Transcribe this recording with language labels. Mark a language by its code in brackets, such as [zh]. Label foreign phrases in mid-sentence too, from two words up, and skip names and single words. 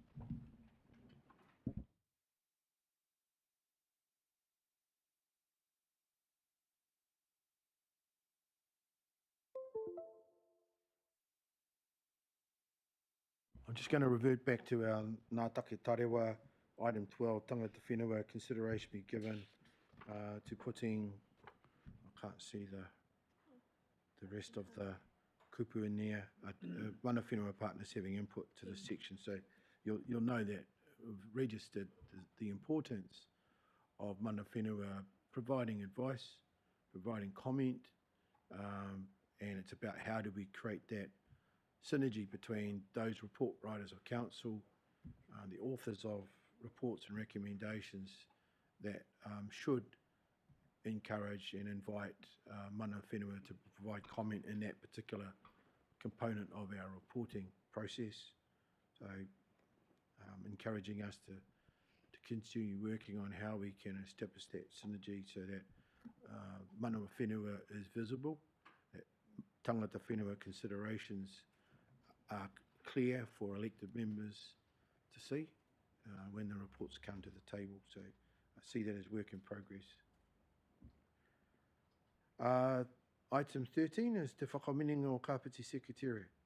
[en] I'm just going to revert back to our [mi] Ngā Take Tarewa, [en] item 12, [mi] tangata whenua, [en] consideration be given to putting, I can't see the rest of the kupu in there, [mi] mana whenua [en] partners having input to this section. So you'll know that we've registered the importance of [mi] mana whenua [en] providing advice, providing comment, and it's about how do we create that synergy between those report writers of council, the authors of reports and recommendations that should encourage and invite [mi] mana whenua [en] to provide comment in that particular component of our reporting process. So encouraging us to continue working on how we can establish that synergy so that [mi] mana whenua [en] is visible, that [mi] tangata whenua [en] considerations are clear for elected members to see when the reports come to the table. So I see that as work in progress. Item 13 is Te Whakaminenga o Kāpiti Secretariat.